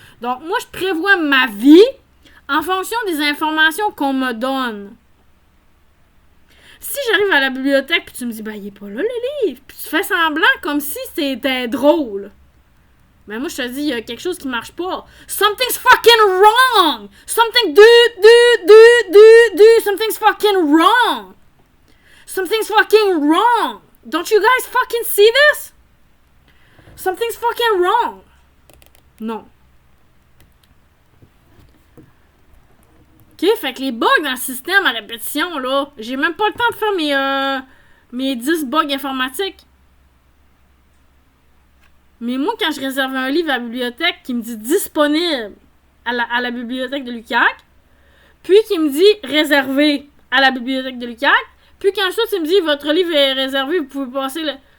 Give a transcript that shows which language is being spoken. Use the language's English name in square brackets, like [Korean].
[French] Donc, moi, je prévois ma vie en fonction des informations qu'on me donne. Si j'arrive à la bibliothèque puis tu me dis, ben, il est pas là, le livre, puis tu fais semblant comme si c'était drôle. Mais moi, je te dis, il y a quelque chose qui marche pas. [English] Something's fucking wrong! Something's fucking wrong! Something's fucking wrong! Don't you guys fucking see this? Something's fucking wrong! [French] Non. Ok, fait que les bugs dans le système à répétition, là, j'ai même pas le temps de faire mes 10 bugs informatiques. Mais moi, quand je réserve un livre à la bibliothèque qui me dit disponible à la bibliothèque de l'UQAC, puis qui me dit réservé à la bibliothèque de l'UQAC, puis qu'ensuite il me dit votre livre est réservé, vous pouvez passer le...